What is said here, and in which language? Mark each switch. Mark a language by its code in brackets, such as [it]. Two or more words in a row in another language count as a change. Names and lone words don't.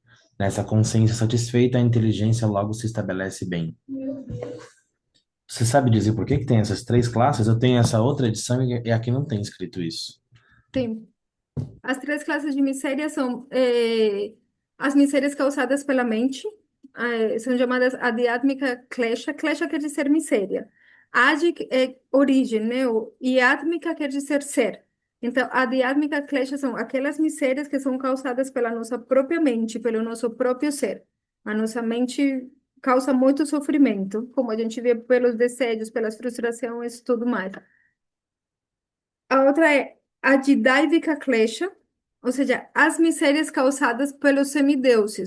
[pt] Nessa consciência satisfeita, a inteligência logo se estabelece bem. Você sabe dizer por que que tem essas três classes? Eu tenho essa outra edição e aqui não tem escrito isso. Tem. As três classes de miséria são as misérias causadas pela mente, são chamadas [sa] adhyatmika klesha. [pt] Klesha quer dizer miséria. Adik é origem, né? E atmika quer dizer ser. Então, [sa] adhyatmika klesha [pt] são aquelas misérias que são causadas pela nossa própria mente, pelo nosso próprio ser. A nossa mente causa muito sofrimento, como a gente vê pelos desejos, pelas frustrações e tudo mais. A outra é a [sa] Didaivika Klesha, [pt] ou seja, as misérias causadas pelos semideuses.